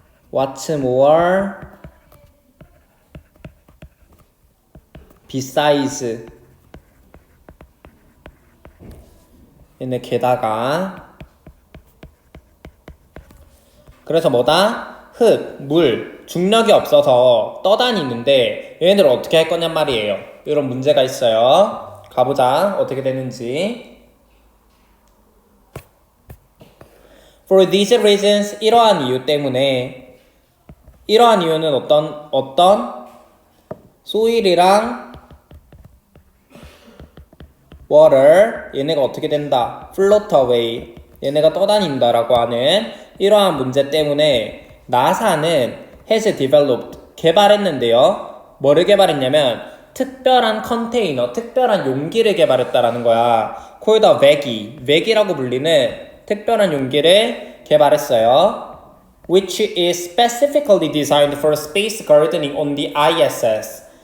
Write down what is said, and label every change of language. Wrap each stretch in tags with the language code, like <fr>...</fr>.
<en>what's more, besides,</en> <ko>얘네 게다가 그래서 뭐다? 흙, 물, 중력이 없어서 떠다니는데 얘네들을 어떻게 할 거냔 말이에요. 이런 문제가 있어요. 가보자. 어떻게 되는지.</ko> <en>For these reasons</en> <ko>이러한 이유 때문에 이러한 이유는 어떤 soil이랑 water 얘네가 어떻게 된다?</ko> <en>float away</en> <ko>얘네가 떠다닌다라고 하는 이러한 문제 때문에 나사는</ko> <en>has developed</en> <ko>개발했는데요. 뭐를 개발했냐면 특별한 컨테이너, 특별한 용기를 개발했다라는 거야. called a veg이라고 불리는 특별한 용기를 개발했어요.</ko> <en>Which is specifically designed for space gardening on the ISS.</en>